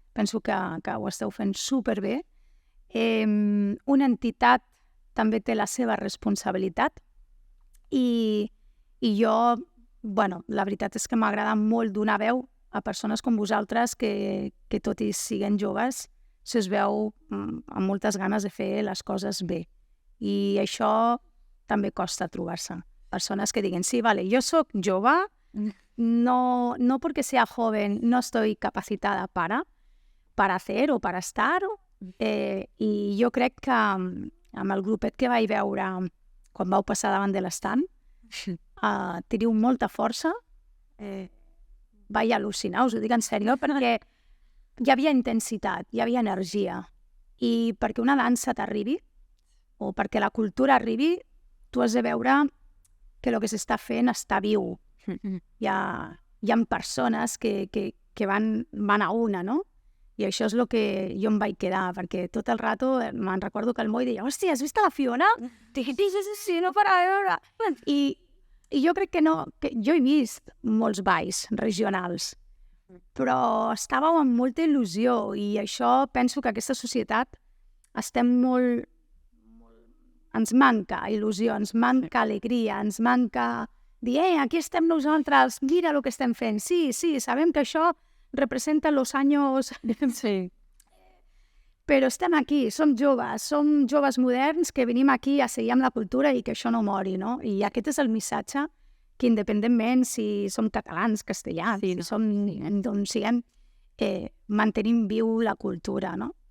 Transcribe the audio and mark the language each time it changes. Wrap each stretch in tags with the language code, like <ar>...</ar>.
<ca>Penso que ho esteu fent superbé. Una entitat també té la seva responsabilitat i jo, la veritat és que m'agrada molt donar veu a persones com vosaltres que tot i siguen joves, es veu amb moltes ganes de fer les coses bé. I això també costa trobar-se. Persones que diguen, sí, vale, jo sóc jove,</ca> <es>no porque sea joven no estoy capacitada para hacer o para estar.</es> <ca>I jo crec que amb el grupet que vaig veure quan vau passar davant de l'estant, teniu molta força. Vaig al·lucinar, us ho dic en sèrio, perquè hi havia intensitat, hi havia energia. I perquè una dansa t'arribi, o perquè la cultura arribi, tu has de veure que el que s'està fent està viu. Hi ha persones que van a una, no? I això és el que jo em vaig quedar, perquè tot el rato me'n recordo que el Moi deia, hòstia, has vist la Fiona? Sí, no para de veure. I jo crec que no, que jo he vist molts balls regionals, però estàveu amb molta il·lusió i això penso que aquesta societat estem molt... Ens manca il·lusió, ens manca alegria, ens manca dir, aquí estem nosaltres, mira el que estem fent. Sí, sabem que això representa</ca> <es>los años...</es> <ca>Sí. però estem aquí, som joves moderns que venim aquí a seguir amb la cultura i que això no mori, no? I aquest és el missatge que independentment si som catalans, castellans, si som d'on siguem, mantenim viu la cultura, no?</ca>